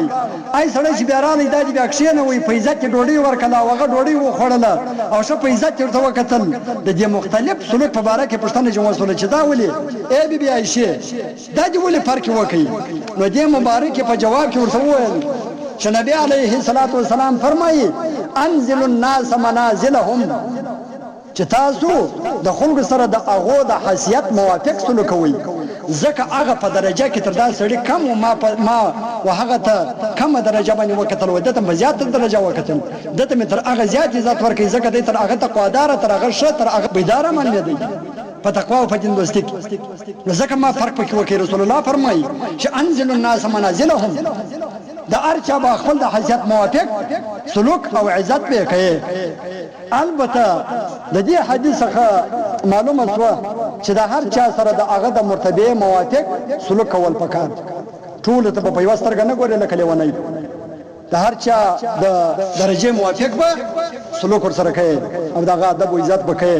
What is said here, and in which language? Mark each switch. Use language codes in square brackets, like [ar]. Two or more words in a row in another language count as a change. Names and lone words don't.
[ps] ای سړی چې بیا راغلی دا دې بیا کښېنوئ په عزت کې ډوډۍ ورکړله او هغه ډوډۍ وخوړله او ښه په عزت یې ورته وکتل. د دې مختلف سلوک په باره کې پوښتنه جوړه وشوله چې دا ولې ای بی بی عایشې دا دې ولې فرق وکړي؟ نو دې مبارک په جواب کې ورته وویل چې نبی [ar] علیه الصلاۃ والسلام [ps] فرمایي [ar] انزل الناس منازلهم، [ps] چې تاسو د خلکو سره د هغو د حیثیت موافق سلوک کوئ، ځکه هغه په درجه کې تر دا سړي کم و ما و هغه ته کمه درجه باندې وکتل، و ده ته مې زیاته درجه وکتل، ده ته مې تر هغه زیات عزت ورکوي، ځکه دی تر هغه تقواداره، تر هغه ښه، تر هغه بیداره معلومېدی په تقوا او په دین دوستي کې. نو ځکه ما فرق پکې وکړي. رسول الله فرمایي چې [ar] انزل الناس منازلهم، [ps] د هر چا به خپل د حیثیت موافق سلوک او عزت به کوي. البته د دې حدیث څخه معلومه شوه چې د هر چا سره د هغه د مرتبه موافق سلوک کول پکار. ټول ته په یوه سترګه نه ګوري لکه لیونی، د هر چا د درجه موافق به سلوک ورسره کوي او د هغه ادب او عزت به کوي.